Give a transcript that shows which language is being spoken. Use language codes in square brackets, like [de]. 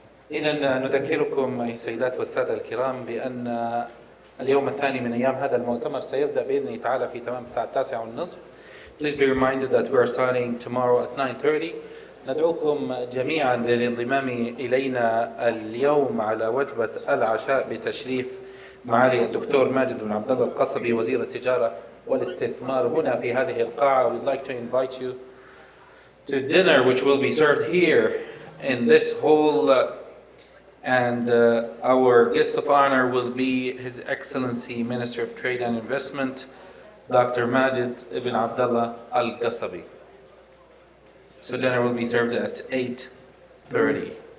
[ar] إذا نذكركم أيها السيدات والسادة الكرام بأن اليوم الثاني من أيام هذا المؤتمر سيبدأ بإذن الله تعالى في تمام الساعة 9:30. [en] Please be reminded that we are starting tomorrow at 9:30. [ar] ندعوكم جميعا للانضمام إلينا اليوم على وجبة العشاء بتشريف معالي الدكتور ماجد بن عبد الله القصبي وزير التجارة والاستثمار هنا في هذه القاعة. [en] We'd like to invite you to dinner which will be served here in this hall. And our guest of honor will be His Excellency Minister of Trade and Investment, Dr. Majid ibn Abdullah al-Qasabi. So dinner will be served at 8:30.